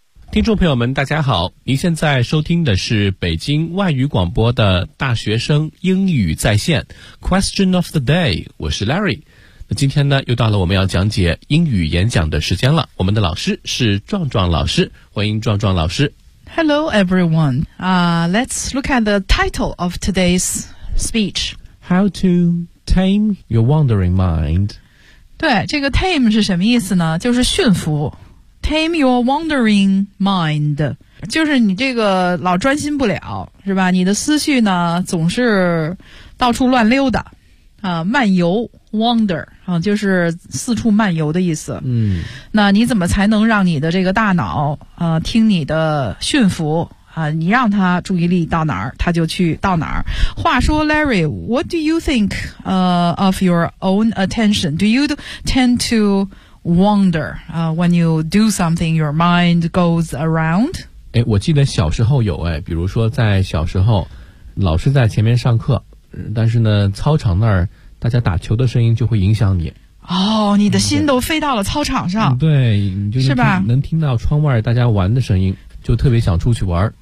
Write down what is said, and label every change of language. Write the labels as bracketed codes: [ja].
[zh] 听众朋友们大家好，您现在收听的是北京外语广播的大学生英语在线 Question of the day， 我是 Larry。那今天呢又到了我们要讲解英语演讲的时间了，我们的老师是壮壮老师，欢迎壮壮老师。 [en] Hello everyone、let's look at the title of today's speech. How to tame your wandering mind. [zh] 对，这个 tame 是什么意思呢？就是驯服， [en] Tame your wandering mind， [zh] 就是你这个老专心不了，是吧？你的思绪呢总是到处乱溜达，啊，漫游 ，wander 啊，就是四处漫游的意思。嗯，那你怎么才能让你的这个大脑啊听你的驯服啊？你让他注意力到哪儿，他就去到哪儿。话说 [en] ，Larry， what do you think of your own attention? Do you tend to wonder when you do something your mind goes around？ [zh] 诶，我记得小时候有，诶，比如说在小时候老师在前面上课，但是呢操场那儿大家打球的声音就会影响你，哦，你的心都飞到了操场上。嗯，对，你就是吧，能听到窗外大家玩的声音就特别想出去玩。